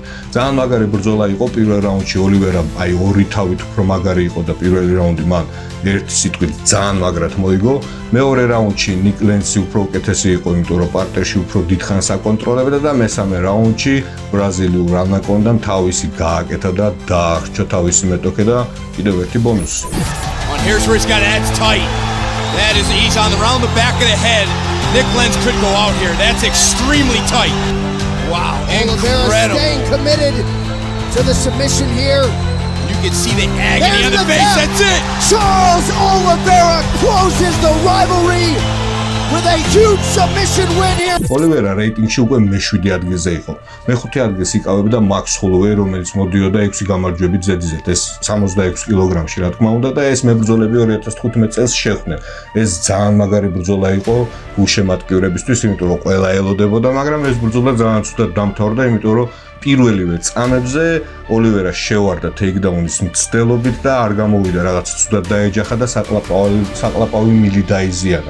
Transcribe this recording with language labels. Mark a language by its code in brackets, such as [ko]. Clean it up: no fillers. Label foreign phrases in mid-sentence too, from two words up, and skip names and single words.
[ka] ძალიან მაგარი ბრძოლა იყო პირველ რაუნდში ოლივერა აი ორი თავით უფრო მაგარი იყო და პირველი რაუნდი მან ერთი სიტყვით ძალიან მაგრად მოიგო. მეორე რაუნდში ნიკ ლენსი უფრო უკეთესი იყო, იმიტომ რომ პარტერში უფრო დიდხანს აკონტროლებდა და მესამე რაუნდში ბრაზილიურ ანაკონდამ თავისი გააკეთა და დაახრჩა თავისი მეტოქე და კიდევ ერთი ბონუსი. [en] Here's where he's got Ed's tight. That is, he's on around the back of the head. Nick Lenz could go out here. That's extremely tight. Wow, Oliveira incredible. staying committed to the submission here. You can see the agony on the face. That's it. Charles Oliveira closes the rivalry with a huge submission win here. [ka] ოლივერა რეიტინგში უკვე მე-7 ადგილზე იყო. მე-5 ადგილს იკავებდა მაქს ჰოლოვეი, რომელიც მოდიოდა 6 გამარჯვებით ზედიზედ. ეს 66 კილოგრამში, რა თქმა უნდა, და ეს მებრძოლები 2015 წელს შეხვდნენ. ეს ძალიან მაგარი ბრძოლა იყო უშემატკივრებისთვის, იმიტომ რომ ყველა ელოდებოდა, მაგრამ ეს ბრძოლა ძალიან ცუდად დამთავრდა, იმიტომ რომ პირველივე წამებზე ოლივერა შევარდა ტეიქდაუნის მცდელობით და არ გამოვიდა, რაღაც ცუდად დაეჯახა და საკლაპავი მილი დაიზიანა.